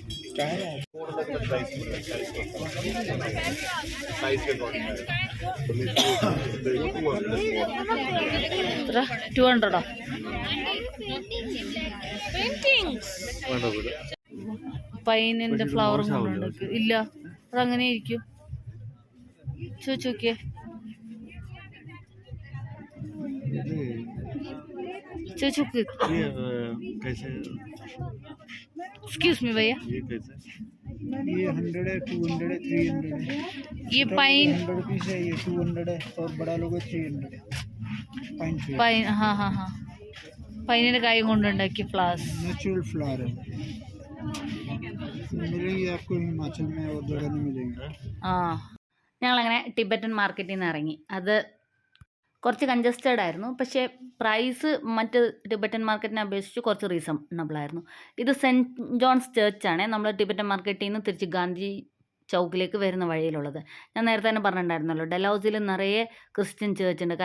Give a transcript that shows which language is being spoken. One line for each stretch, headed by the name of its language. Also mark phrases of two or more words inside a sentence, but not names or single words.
Malayalam: 200 പൈനിന്റെ ഫ്ലവറും കൊണ്ടുണ്ടാക്കി. ഇല്ല, അതങ്ങനെ ഇരിക്കും. ചോദിച്ചോക്കിയേ. ചോദിച്ചോക്ക്.
English: excuse me भैया,
Hindi: ये 100 है, 200 है, 300 है। ये पाइन 100 रुपीस है, ये 200 है और बड़ा लोगे 300 है।
English: pine tree,
Hindi: पाइन, हाँ हाँ हाँ,
Malayalam: പൈനിന്റെ കായും കൊണ്ടുണ്ടാക്കിയ ഫ്ലവേഴ്സ്,
English: natural flower
Hindi: है। मिलेंगे आपको हिमाचल में और जगह नहीं मिलेंगे।
Malayalam: ആ ഞങ്ങളങ്ങനെ ടിബറ്റൻ മാർക്കറ്റിൽ നിന്ന് ഇറങ്ങി. അത് കുറച്ച് കൺജസ്റ്റഡ് ആയിരുന്നു. പക്ഷേ പ്രൈസ് മറ്റ് ടിബറ്റൻ മാർക്കറ്റിനെ അപേക്ഷിച്ച് കുറച്ച് റീസണബിൾ ആയിരുന്നു. ഇത് സെൻറ്റ് ജോൺസ് ചർച്ചാണ് നമ്മൾ ടിബറ്റൻ മാർക്കറ്റിൽ നിന്ന് തിരിച്ച് ഗാന്ധി ചൗക്കിലേക്ക് വരുന്ന വഴിയിലുള്ളത്. ഞാൻ നേരത്തെ തന്നെ പറഞ്ഞിട്ടുണ്ടായിരുന്നല്ലോ, ഡൽഹൌസിയിൽ നിറയെ
English: Christian church
Malayalam: ഉണ്ട്.